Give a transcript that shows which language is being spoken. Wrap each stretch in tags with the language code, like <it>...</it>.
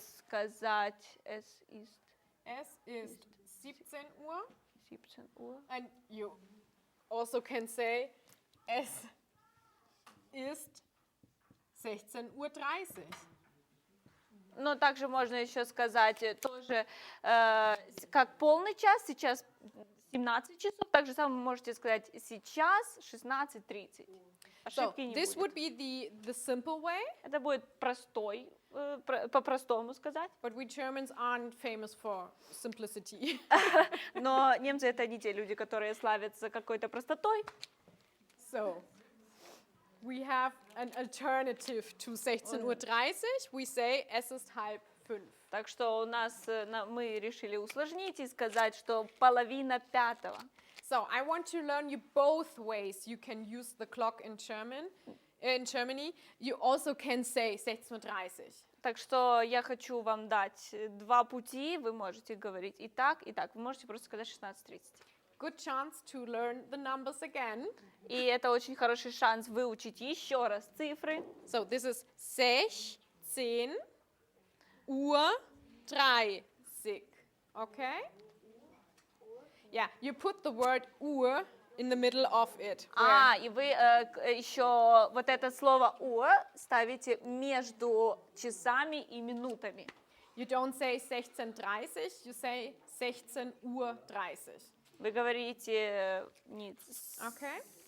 <ru>сказать</ru> <de>es ist Es ist 17 Uhr. 17 Uhr.</de> <en>And you also can say</en> <de>es ist 16:30 Uhr.</de> <ru>Но также можно еще сказать тоже, как полный час, сейчас 17 часов, так же самое вы можете сказать сейчас 16:30.</ru> <en>So</en> <ru>Ошибки не</ru> <en>this would</en> <ru>будет.</ru> <en>be the simple way,</en> <ru>Это будет простой, по-простому сказать.</ru> <en>but we Germans aren't famous for simplicity.</en> <ru>Но немцы это не те люди, которые славятся какой-то простотой.</ru> <en>So we have an alternative to 16:30 Uhr. We say</en> <de>es ist 4:30.</de> <ru>Так что у нас мы решили усложнить и сказать, что половина 5.</ru> <en>So I want to learn you both ways you can use the clock in German. In Germany, you also can say 16:30 Uhr.</en> <ru>Так что я хочу вам дать 2 пути, вы можете говорить и так, и так. Вы можете просто сказать 16:30.</ru> <en>good chance to learn the numbers again.</en> <ru>И это очень хороший шанс выучить еще раз цифры.</ru> <en>So this is 16 Uhr 30. Okay? Yeah, you put the word Uhr in the middle of it.</en> <ru>И вы еще вот это слово «уhr» ставите между часами и минутами.</ru> <en>You don't say 16:30, you say 16 Uhr 30.</en> <ru>Вы говорите не</ru> <en>Okay?</en>